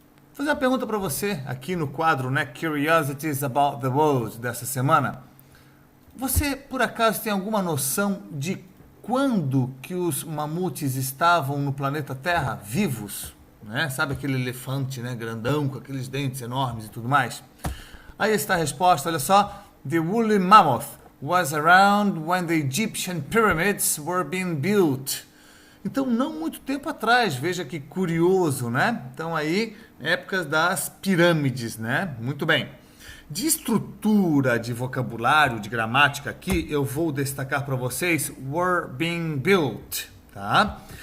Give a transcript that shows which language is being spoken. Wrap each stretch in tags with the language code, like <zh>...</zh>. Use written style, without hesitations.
<pt>Vou fazer uma pergunta para você aqui no quadro, né, Curiosities About the World dessa semana. Você, por acaso, tem alguma noção de quando que os mamutes estavam no planeta Terra vivos, né? Sabe aquele elefante, né, grandão com aqueles dentes enormes e tudo mais? Aí está a resposta, olha só.</pt> <en>The woolly mammoth was around when the Egyptian pyramids were being built.</en> <pt>Então, não muito tempo atrás, veja que curioso, né? Então aí, épocas das pirâmides, né? Muito bem. De estrutura de vocabulário, de gramática aqui, eu vou destacar para vocês</pt> <en>were being built,</en> <pt>tá?</pt>